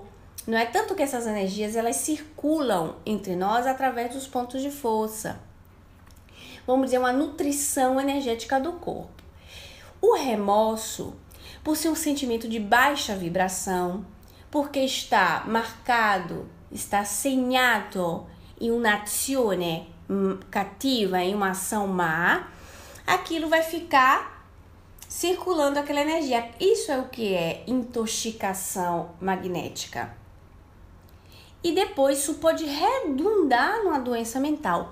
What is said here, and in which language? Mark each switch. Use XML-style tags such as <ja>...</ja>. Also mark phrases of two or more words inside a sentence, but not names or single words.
<pt>Não é tanto que essas energias elas circulam entre nós através dos pontos de força. Vamos dizer, uma nutrição energética do corpo. O remorso, por ser um sentimento de baixa vibração, porque está marcado, está segnato em</pt> <it>un'azione cativa,</it> <pt>em uma ação má, aquilo vai ficar circulando aquela energia. Isso é o que é intoxicação magnética. E depois isso pode redundar numa doença mental.</pt>